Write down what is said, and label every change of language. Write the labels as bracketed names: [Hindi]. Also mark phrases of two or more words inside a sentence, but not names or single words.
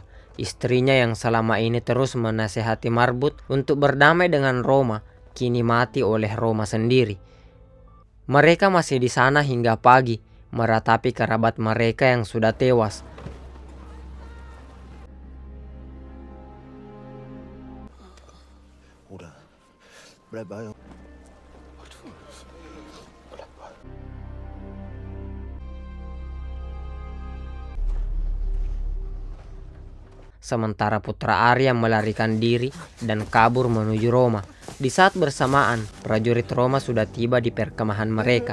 [Indonesian] Istrinya yang selama ini terus menasehati Marbut untuk berdamai dengan Roma, kini mati oleh Roma sendiri. Mereka masih di sana hingga pagi, meratapi kerabat mereka yang sudah tewas. [German] Bruder, bleib bei uns. [Indonesian] Sementara putra Arya melarikan diri dan kabur menuju Roma. Di saat bersamaan, prajurit Roma sudah tiba di perkemahan mereka.